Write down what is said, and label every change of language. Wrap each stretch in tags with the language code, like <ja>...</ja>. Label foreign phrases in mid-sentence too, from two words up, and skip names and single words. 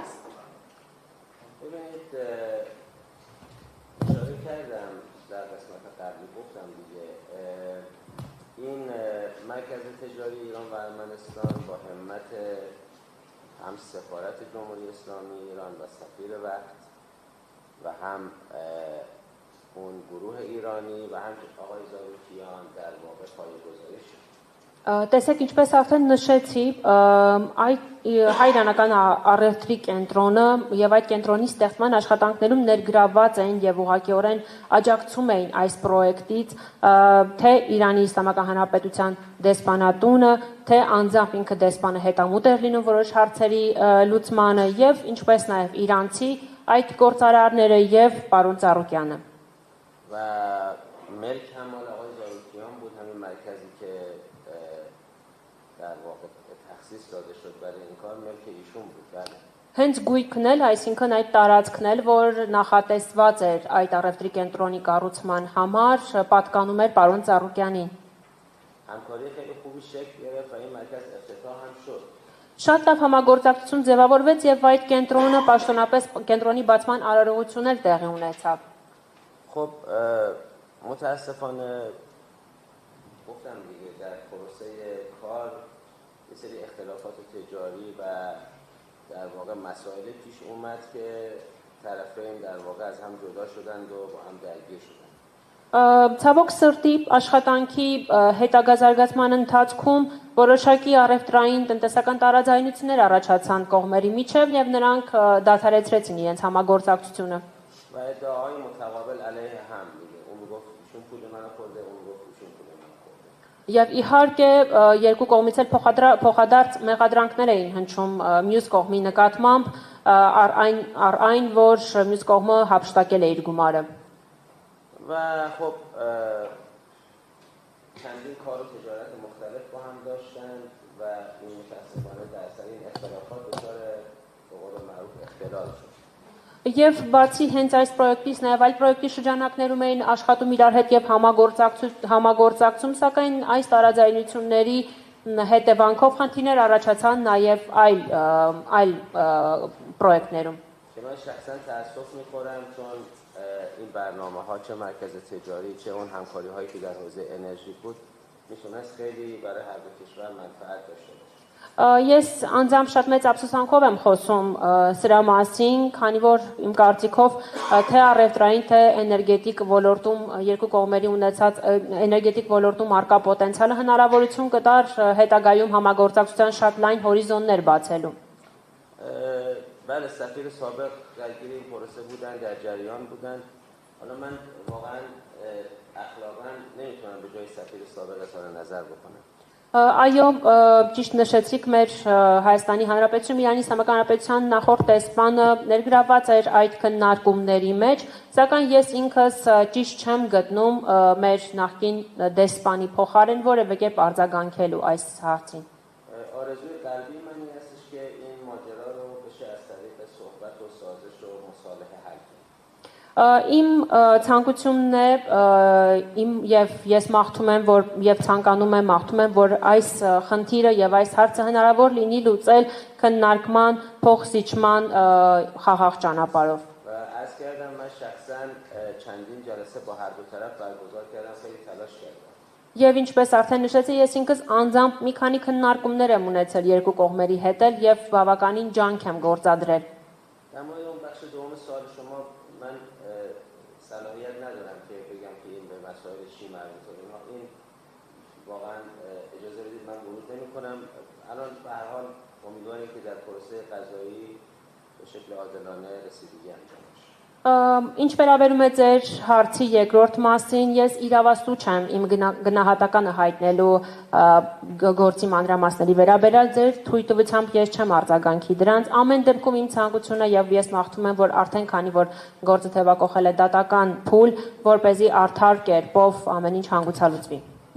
<fa>ببینید اشاره کردم در قسمت قبلی گفتم دیگه این مرکز تجاری ایران و ارمنستان با همت هم سفارت جمهوری اسلامی ایران و سفیر وقت و هم اون گروه ایرانی و هم آقای زاروکیان در واقع پایه‌گذاری شد.</fa> <hy>Տեսեք, ինչպես արդեն նշեցի, այդ հայրենական առևտրի կենտրոնը եւ այդ կենտրոնի ստեղծման աշխատանքներում ներգրավված են եւ ուղղակիորեն աջակցում էին այս պրոյեկտից թե Իրանի Իսլամական Հանրապետության դեսպանատունը, թե անձամբ ինքը դեսպանը հետամուտ էր լինում որոշ հարցերի լուծմանը եւ ինչպես նաեւ իրանցի այդ գործարարները եւ պարոն Ծառուկյանը.</hy> <fa>و ملک هم مال آقای زاروکیان بود، همین مرکزی که در واقع تخصیص داده شد برای این کار ملک ایشون بود. بله.</fa> <hy>Հենց գույքն էլ, այսինքն այդ տարածքն էլ, որ նախատեսված էր այդ առևտրի կենտրոնի կառուցման համար, պատկանում էր պարոն Ծառուկյանին.</hy> <fa>همکاری خیلی خوبی شکل گرفت و این مرکز افتتاح هم شد.</fa> <hy>Շատ լավ համագործակցություն ձևավորվեց եւ այդ կենտրոնը պաշտոնապես կենտրոնի բացման արարողություն էլ տեղի ունեցավ.</hy> <fa>خب متاسفانه گفتم دیگه در پروسه کار یه سری اختلافات تجاری و در واقع مسائل پیش اومد که طرفین در واقع از هم جدا شدند و با هم درگیر شدند.</fa> <hy>Ցավոք սրտի աշխատանքի հետագա զարգացման ընթացքում որոշակի առևտրային տնտեսական տարաձայնություններ առաջացան կողմերի միջև եւ նրանք դադարեցրեցին իրենց համագործակցությունը.</hy> <fa>و ادعاهای متقابل علیه هم دیگه. اون میگفت ایشون پول منو خورده، اون میگفت ایشون پول منو خورده.</fa> <hy>Եվ իհարկե երկու կողմից էլ փոխադարձ մեղադրանքներ էին հնչում մյուս կողմի նկատմամբ այն որ մյուս կողմը հափշտակել է իր գումարը.</hy> <fa>و خب چندین کار و تجارت مختلف با هم داشتن و این متاسفانه در اثر این اختلافات دچار به قول معروف اختلال شد.</fa> <hy>Եվ բացի հենց այս պրոյեկտից նաև այլ պրոյեկտի շրջանակներում էին աշխատում իրար հետ եւ համագործակցում, սակայն այս տարաձայնությունների հետևանքով խնդիրներ առաջացան նաև այլ պրոյեկտներում.</hy> <fa>من شخصا تأسف می‌خورم چون این برنامه‌ها چه مرکز تجاری چه اون همکاری‌هایی که در حوزه انرژی بود میتونست خیلی برای هر دو کشور منفعت داشته باشه.</fa> <hy>Ես անձամբ շատ մեծ ափսոսանքով եմ խոսում սրա մասին, քանի որ իմ կարծիքով թե առևտրային թե էներգետիկ ոլորտում երկու կողմերի ունեցած էներգետիկ ոլորտում արկա պոտենցիալը հնարավորություն կտար հետագայում համագործակցության շատ լայն հորիզոններ բացելու.</hy> <fa>بله سفیر سابق درگیر این پروسه بودن، در جریان بودن. حالا من واقعا اخلاقا نمیتونم به جای سفیر سابق اظهار نظر بکنم.</fa> <hy>Այո, ճիշտ նշեցիք մեր Հայաստանի Հանրապետությունում Իրանի Իսլամական Հանրապետության նախորդ դեսպանը ներգրավված էր այդ քննարկումների մեջ, սակայն ես ինքս ճիշտ չեմ գտնում մեր նախկին դեսպանի փոխարեն որևէ կերպ արձագանքելու այս հարցին.</hy> <fa>آرزوی قلبی من این هستش که این ماجرا رو بشه از طریق صحبت و سازش و مصالحه حل کنیم.</fa> <hy>Իմ ցանկությունն է իմ եւ ես մաղթում եմ որ եւ ցանկանում եմ մաղթում եմ որ այս խնդիրը եւ այս հարցը հնարավոր լինի լուծել քննարկման փոխզիջման խաղաղ ճանապարհով</hy> <fa>و عرض کردم من شخصا چندین جلسه با هر دو طرف برگزار کردم خیلی تلاش کردم.</fa> <hy>Եվ ինչպես արդեն նշեցի, ես ինքս անձամբ մի քանի քննարկումներ եմ ունեցել երկու կողմերի հետ եւ բավականին ջանք եմ գործադրել.</hy> <fa>در مورد اون بخش دوم سوال شما من صلاحیت ندارم که بگم که این به مسائل چی مربوطه. این واقعا اجازه بدید من ورود نمی‌کنم. الان به هر حال امیدواریم که در پروسه قضایی به شکل عادلانه رسیدگی انجام بشه.</fa> <hy>Ինչ վերաբերում է ձեր հարցի երկրորդ մասին, ես իրավասու չեմ իմ գնահատականը հայտնելու գործի մանրամասների վերաբերյալ ձեր թույլտվությամբ ես չեմ արձագանքի դրանց ամեն դեպքում իմ ցանկությունը եւ ես մաղթում եմ որ արդեն քանի որ գործը թեւակողել է դատական փուլ, որ เป զի արդար կերպով ամեն ինչ հանգուցալուծվի</hy>